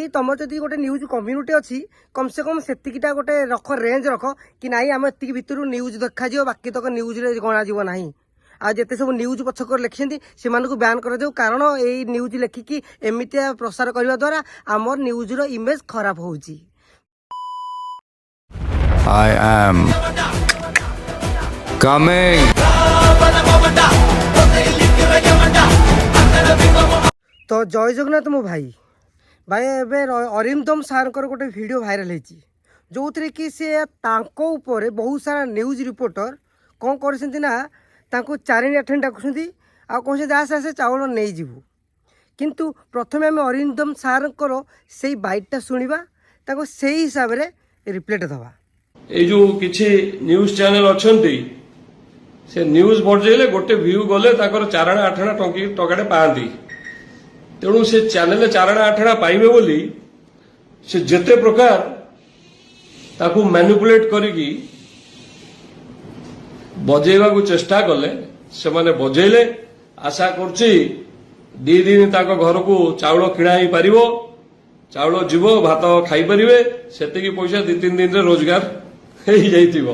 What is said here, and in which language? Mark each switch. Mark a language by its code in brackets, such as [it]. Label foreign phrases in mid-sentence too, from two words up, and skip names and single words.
[or] ତମର ଯଦି ଗୋଟେ ନ୍ୟୁଜ କମ୍ୟୁନିଟି ଅଛି କମ୍ ସେ କମ୍ ସେତିକିଟା ଗୋଟେ ରଖ, ରେଞ୍ଜ ରଖ କି ନାଇଁ ଆମ ଏତିକି ଭିତରୁ ନ୍ୟୁଜ ଦେଖାଯିବ, ବାକି ତକ ନ୍ୟୁଜରେ ଗଣାଯିବ ନାହିଁ। ଆଉ ଯେତେ ସବୁ ନ୍ୟୁଜ ପଛକରେ ଲେଖିଛନ୍ତି ସେମାନଙ୍କୁ ବ୍ୟାନ୍ କରାଯାଉ, କାରଣ ଏଇ ନ୍ୟୁଜ ଲେଖିକି ଏମିତିଆ ପ୍ରସାର କରିବା ଦ୍ୱାରା ଆମର ନ୍ୟୁଜର ଇମେଜ ଖରାପ ହେଉଛି। [en] I am coming. [or] ତ ଜୟ ଜଗନ୍ନାଥ ମୋ ଭାଇ ଏବେ ଅରିନ୍ଦମ ସାର୍ଙ୍କର ଗୋଟେ ଭିଡ଼ିଓ ଭାଇରାଲ ହେଇଛି, ଯେଉଁଥିରେ କି ସେ ତାଙ୍କ ଉପରେ ବହୁତ ସାରା ନ୍ୟୁଜ୍ ରିପୋର୍ଟର କ'ଣ କରିଛନ୍ତି ନା ତାଙ୍କୁ ଚାରିଣି ଆଠଣି ଡାକୁଛନ୍ତି ଆଉ କହୁଛନ୍ତି ଆସେ ଆସେ ଚାଉଳ ନେଇଯିବୁ। କିନ୍ତୁ ପ୍ରଥମେ ଆମେ ଅରିନ୍ଦମ ସାର୍ଙ୍କର ସେଇ ବାଇଟ୍ଟା ଶୁଣିବା, ତାଙ୍କୁ ସେଇ ହିସାବରେ ରିପ୍ଲାଇଟା ଦେବା। ଏଇ ଯେ କିଛି ନ୍ୟୁଜ ଚ୍ୟାନେଲ ଅଛନ୍ତି ସେ ନ୍ୟୁଜ ବଜାଇଲେ ଗୋଟେ ଭ୍ୟୁ ଗଲେ ତାଙ୍କର ଚାରଣା ଆଠଣା ଟଙ୍କାଟେ ପାଆନ୍ତି। ତେଣୁ ସେ ଚ୍ୟାନେଲ ଚାରଣା ଆଠଣା ପାଇବେ ବୋଲି ସେ ଯେତେ ପ୍ରକାର ତାକୁ ମ୍ୟାନିପୁଲେଟ କରିକି ବଜେଇବାକୁ ଚେଷ୍ଟା କଲେ ସେମାନେ ବଜେଇଲେ। ଆଶା କରୁଛି 2 ଦିନ ତାଙ୍କ ଘରକୁ ଚାଉଳ କିଣା ହେଇପାରିବ, ଚାଉଳ ଯିବ, ଭାତ ଖାଇପାରିବେ, ସେତିକି ପଇସା 2-3 ଦିନରେ ରୋଜଗାର ହେଇଯାଇଥିବ।